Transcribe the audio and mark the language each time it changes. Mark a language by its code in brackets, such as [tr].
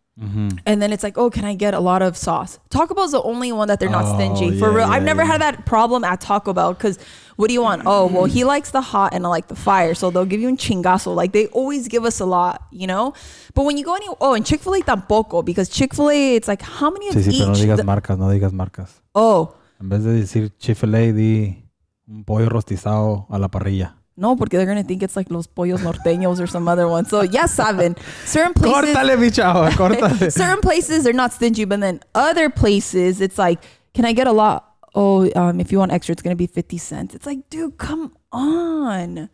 [en] And then it's like, oh, can I get a lot of sauce? Taco Bell's the only one that they're not stingy. For real. I've never had that problem at Taco Bell because what do you want? Oh, well, he likes the hot and I like the fire. So they'll give you [es] un chingazo. [en] Like they always give us a lot, you know? But when you go and Chick-fil-A tampoco, because Chick-fil-A, it's like, how many of each? [es] Pero no digas marcas. [en] Oh. [es] En vez de decir Chick-fil-A, di un pollo rostizado a la parrilla. No, porque [en] they're going to think it's like Los Pollos Norteños or some other one. So, [es] ya saben. [en] Certain places... [es] Córtale, mi chavo, córtale. [en] Certain places, they're not stingy. But then other places, it's like, can I get a lot? Oh, if you want extra, it's going to be 50 cents. It's like, dude, come on.